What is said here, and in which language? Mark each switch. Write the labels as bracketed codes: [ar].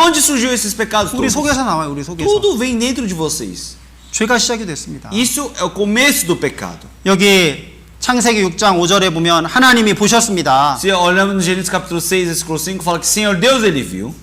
[pt] onde surgiu esses pecados [ko] 우리 [pt] todos? [ko] 속에서 나와요. 우리 속에서. [pt] Tudo vem dentro de vocês. [ko] 죄가 시작이 됐습니다. [pt] Isso é o começo do pecado. [ko] 여기 창세기 6장 5절에 보면 하나님이 보셨습니다. [pt] Se olhamos no Gênesis capítulo 6, versículo 5, fala que Senhor Deus ele viu.